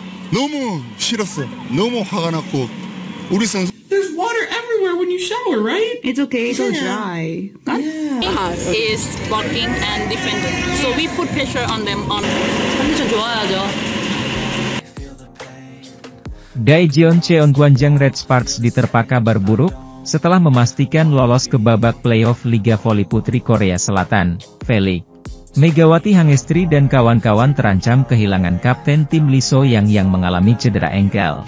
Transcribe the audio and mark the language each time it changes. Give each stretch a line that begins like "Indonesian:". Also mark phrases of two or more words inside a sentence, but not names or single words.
Korean: 너무 싫었어요. 너무 화가 났고 우리 선수
English: There's water everywhere when you shower, right? It's okay, so dry. is blocking and defending. So we put pressure on them on
Korean: 컨디션 좋아야죠.
Indonesian: Daejeon Cheon Gwanjang Red Sparks diterpa kabar buruk setelah memastikan lolos ke babak playoff Liga Voli Putri Korea Selatan, V-League. Megawati Hangestri dan kawan-kawan terancam kehilangan kapten tim Lee So-yang mengalami cedera engkel.